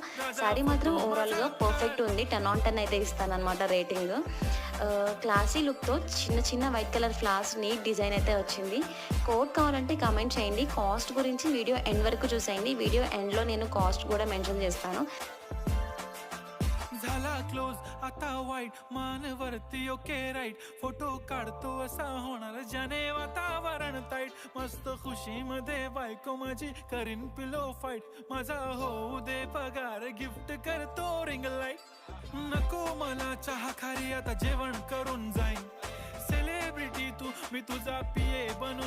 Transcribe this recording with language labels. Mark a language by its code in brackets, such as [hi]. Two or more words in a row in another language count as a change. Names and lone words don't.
[te] శారీ మాత్రం [en] overall perfect [te] ఉంది. 10/10 అయితే ఇస్తానమాట రేటింగ్. [en] classy look [te] చిన్న చిన్న [en] white colour flowers neat design [te] అయితే వచ్చింది. కోడ్ కావాలంటే కామెంట్ చేయండి. కాస్ట్ గురించి [en] video end [te] వరకు చూసేయండి. [en] video end [te] నేను కాస్ట్ కూడా మెన్షన్ చేస్తాను. [mr] झाला क्लोज आता वाईट मानवरती [en] okay right photo [mr] काढतो असा होणार ज्याने वातावरण ताईट मस्त खुशीमध्ये बायको माझी करीन [en] pillow fight [mr] माझा होऊ दे पगार गिफ्ट करतो [en] ring light [mr] नको मला चहा खारी आता जेवण करून जाईन सेलिब्रिटी तू मी तुझा पिये बनून